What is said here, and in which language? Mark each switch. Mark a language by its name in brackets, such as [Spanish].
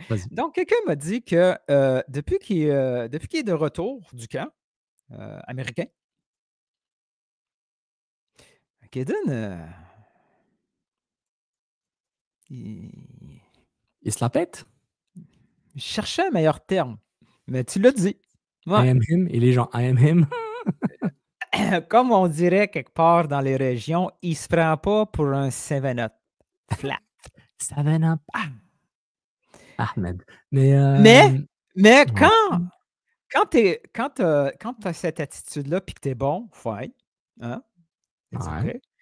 [French] Donc, quelqu'un m'a dit que depuis qu'il est de retour du camp américain, Kaden, il se la pète. Je cherchais un meilleur terme, mais tu l'as dit. [English] I am him, [French] et les gens, [English] I am him. [French] Comme on dirait quelque part dans les régions, il se prend pas pour un 7-up flat. 7-up. Ahmed. Mais quand tu as cette attitude-là et que tu es bon, fine. Hein? Okay.